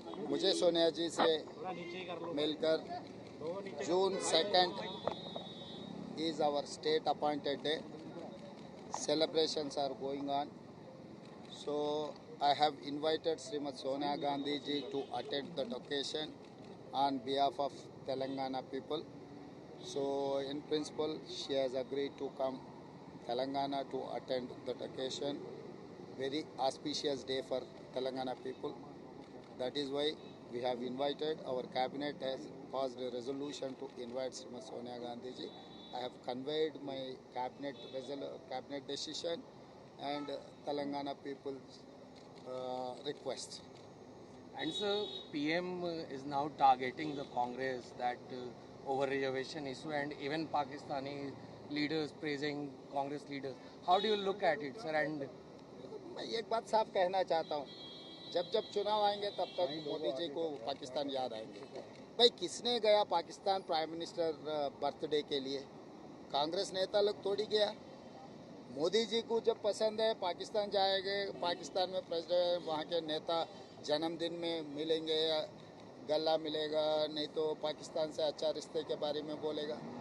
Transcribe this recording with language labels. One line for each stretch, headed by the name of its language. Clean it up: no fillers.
Hindi: मुझे सोनिया जी से मिलकर
English: June 2 is our state appointed day. Celebrations are going on. So I have invited Srimati Sonia Gandhi ji to attend the occasion on behalf of Telangana people. So in principle she has agreed to come Telangana to attend that occasion. Very auspicious day for Telangana people. That is why we have invited, our cabinet has passed a resolution to invite Srimati Sonia Gandhi ji. I have conveyed my cabinet decision and Telangana people's request. And sir, PM is now targeting the Congress that over reservation issue, and even Pakistani leaders praising Congress leaders. How do you look at it, sir? And
Hindi: मैं एक बात साफ कहना चाहता हूँ, जब जब चुनाव आएंगे तब तक मोदी जी को पाकिस्तान याद आएंगे। भाई किसने गया पाकिस्तान प्राइम मिनिस्टर बर्थडे के लिए? कांग्रेस नेता लोग थोड़ी गया। मोदी जी को जब पसंद है पाकिस्तान जाएंगे, पाकिस्तान में प्रेसिडेंट वहाँ के नेता जन्मदिन में मिलेंगे या गला मिलेगा, नहीं तो पाकिस्तान से अच्छा रिश्ते के बारे में बोलेगा।